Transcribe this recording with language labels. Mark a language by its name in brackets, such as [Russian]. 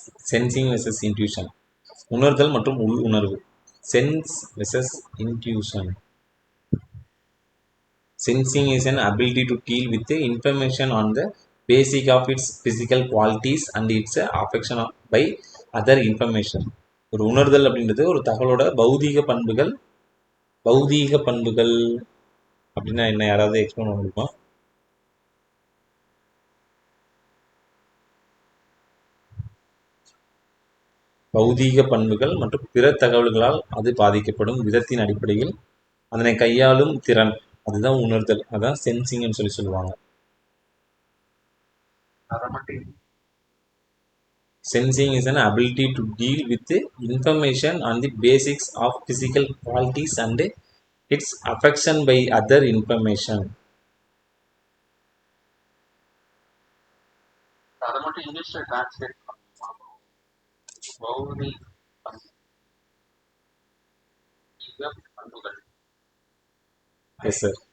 [English] sensing versus intuition, [Tamil] உணர்தல் மற்றும் உள் உணர்வு. [English] Sense versus intuition. Sensing is an ability to deal with the information on the basic of its physical qualities and its affection by other information. [Tamil] ஒரு உணர்தல் அப்படின்றது ஒரு தகவலோட பௌதீக பண்புகள். பௌதீக பண்புகள் அப்படின்னா என்ன, யாராவது எக்ஸ்பிளைன் பண்ண முடியுமா? பௌதீக பண்புகள் மற்றும் பிற தகவல்களால் அது பாதிக்கப்படும் விதத்தின் அடிப்படையில் அதனை கையாளும் திறன், அதுதான் உணர்தல். அதான் சென்சிங்னு சொல்லுவாங்க. [English] Sensing is an ability to deal with the information on the basics of physical qualities and its affection by other information. [Tamil] அதை மட்டும் இங்கிலீஷ்ல டிரான்ஸ்லேட் பௌதிக பண்புகள். [English] Yes, sir.